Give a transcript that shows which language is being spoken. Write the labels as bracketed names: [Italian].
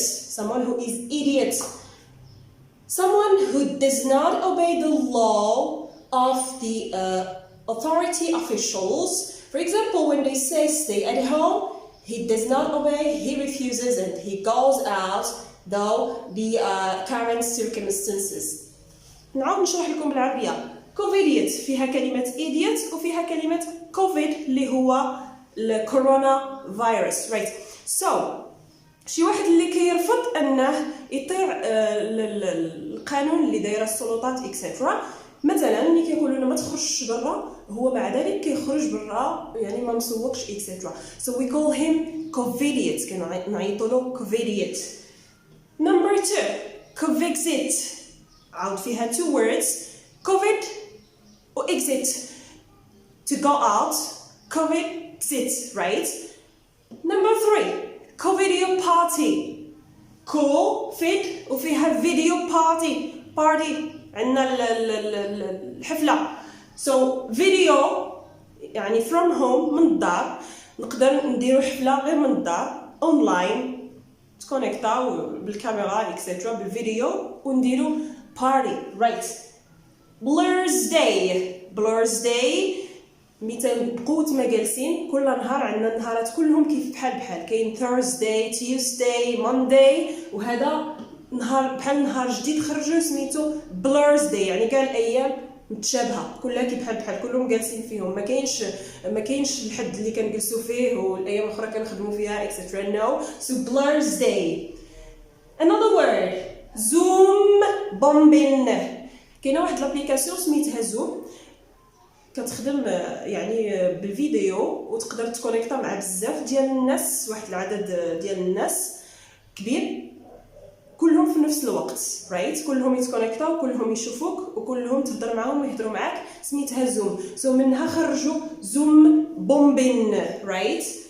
[English] Someone who is idiot. Someone who does not obey the law of the authority officials. For example, when they say stay at home, he does not obey, he refuses, and he goes out though the current circumstances. [Arabic] نعاود نشرح لكم بالعربية. كوفيديت فيها كلمة idiot وفيها كلمة كوفيد اللي هو الكورونا فيروس. [English] Right. [Arabic] So شي واحد اللي كيرفض أنه يطيع القانون اللي دايره السلطات etc. مثلا ملي كيقولوا لنا ما تخرجش برا هو مع ذلك كيخرج برا يعني ما مسوقش etc. [English] So we call him covidiot. [Arabic] كنعيطوا له [English] covidiot. Number 2, covexit. [Arabic] عاود فيها [English] two words. Covid و exit. To go out. Covexit, right? Number 3, covideo party. Covid وفيها video party. [Arabic] عندنا الحفلة. So video يعني [English] from home [Arabic] من الدار نقدر نديرو حفلة غير من الدار اونلاين تكونيكتاو بالكاميرا etc بالفيديو ونديرو party, right? Blur's day مثال بقوت ما جالسين كل نهار عندنا النهارات كلهم كيف بحال كاين Thursday, Tuesday, Monday وهذا نهار بحال نهار جديد خرجوا سميتو Blur's day يعني كاع الايام متشابهه كلها كي بحال كلهم جالسين فيهم ما كاينش الحد اللي كنجلسوا فيه والايام الاخرى كنخدموا فيها etc. [English] No, so Blur's day. Another word, Zoom bombing. [Arabic] كاينه واحد لابليكاسيون سميتها زوم كتخدم يعني بالفيديو وتقدر تكونيكتا مع بزاف ديال الناس واحد العدد ديال الناس كبير كلهم في نفس الوقت رايت كلهم يتكونيكتاو كلهم يشوفوك وكلهم تهضر معاهم ويهضروا معاك سميتها زوم سو منها خرجوا زوم بومبين رايت